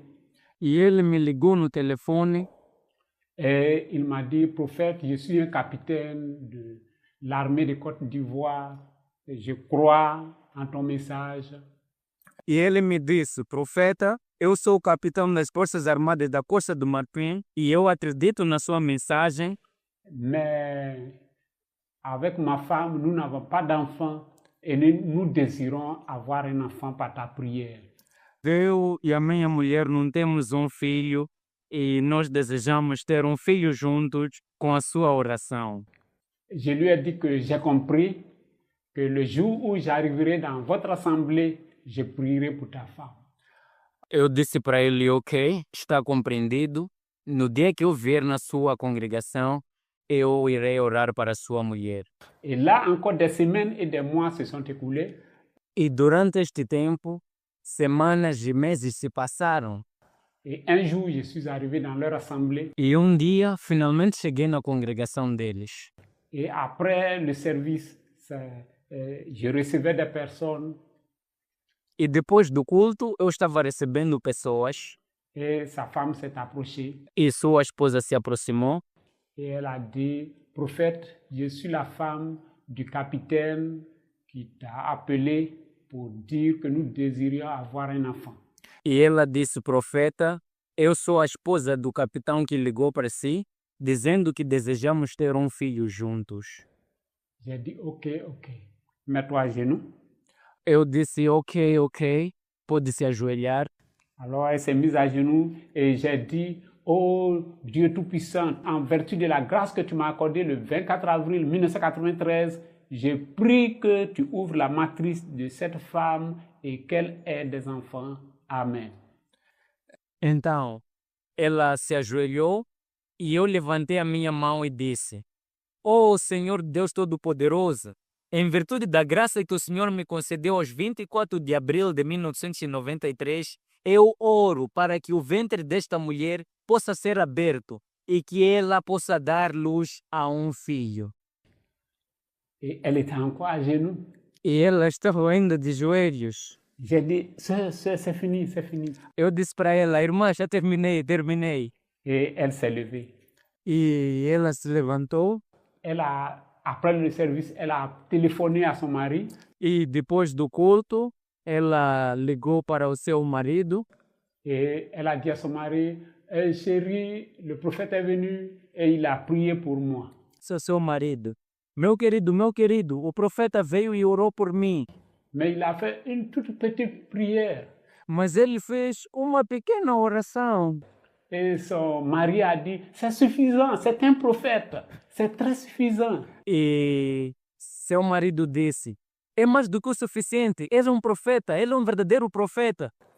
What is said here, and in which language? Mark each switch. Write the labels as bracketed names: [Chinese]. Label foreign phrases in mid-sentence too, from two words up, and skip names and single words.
[Portuguese] E ele me ligou no telefone [French] et il m'a dit, prophète, je suis un capitaine de l'armée de Côte d'Ivoire, je crois en ton message. [Portuguese] e ele me disse, profeta, eu sou o capitão das Forças Armadas da Costa do Marfim e eu acredito na sua mensagem, [French] Mais avec ma femme, nous n'avons pas d'enfant et nous désirons avoir un enfant par ta prière. [Portuguese] eu e a minha mulher não temos um filho e nós desejamos ter um filho juntos com a sua oração. [French] Je lui ai dit que j'ai compris que le jour où j'arriverai dans votre assemblée, je prierai pour ta femme. [Portuguese] Eu disse para ele, ok, está compreendido. No dia que eu vier na sua congregação, eu irei orar para a sua mulher. [French] Et là, encore des semaines et des mois se sont écoulés. [Portuguese] E durante este tempo, semanas e meses se passaram. [French] Et un jour, je suis arrivé dans leur assemblée. [Portuguese] E dia, finalmente cheguei na congregação deles. [French] Et après le service, je recevais des personnes. [Portuguese] E depois do culto, eu estava recebendo pessoas [French] Et sa femme s'est approchée. [Portuguese] e sua esposa se aproximou [French] Et elle a dit, prophète, je suis la femme du capitaine qui t'a appelé pour dire que nous désirions avoir un enfant. [Portuguese] e ela disse, profeta, eu sou a esposa do capitão que ligou para si, dizendo que desejamos ter um filho juntos. [French] J'ai dit, ok, mets-toi à genoux. [Portuguese] Eu disse, ok, pode se ajoelhar. [French] Alors elle s'est mise à genoux et j'ai dit, oh Dieu Tout-Puissant, en vertu de la grâce que tu m'as accordée le 24 avril 1993, je prie que tu ouvres la matrice de cette femme et qu'elle ait des enfants. Amen. [Portuguese] Então, ela se ajoelhou e eu levantei a minha mão e disse, oh Senhor Deus Todo-Poderoso, em virtude da graça que o Senhor me concedeu aos 24 de abril de 1993, eu oro para que o ventre desta mulher possa ser aberto e que ela possa dar luz a um filho. [French] Et elle était encore à genoux. [Portuguese] E ela estava ainda de joelhos. [French] J'ai dit, c'est fini. [Portuguese] Eu disse para ela, irmã, já terminei. [French] Et elle s'est levée. [Portuguese] E ela se levantou. [French] Après le service, elle a téléphoné à son mari. [Portuguese] E depois do culto, ela ligou para o seu marido. [French] Et elle a dit à son mari, chérie, le prophète est venu et il a prié pour moi. [Portuguese] Seu marido. Meu querido, o profeta veio e orou por mim. [French] Mais il a fait une toute petite prière. [Portuguese] Mas ele fez uma pequena oração. [French] Et son mari a dit, c'est suffisant, c'est un prophète, c'est très suffisant. [Portuguese] E seu marido disse, é mais do que o suficiente, és um profeta, ele é um verdadeiro profeta.